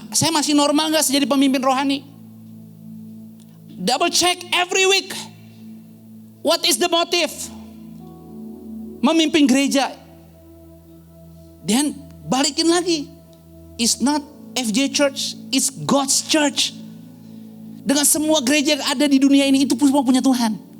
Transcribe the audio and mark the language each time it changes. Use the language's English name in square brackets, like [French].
[Indonesian] Saya masih normal gak jadi pemimpin rohani? [English] Double check every week. What is the motive? [Indonesian] Memimpin gereja. Dan balikin lagi. [English] It's not FJ Church, it's God's Church. [Indonesian] Dengan semua gereja yang ada di dunia ini, itu semua punya Tuhan.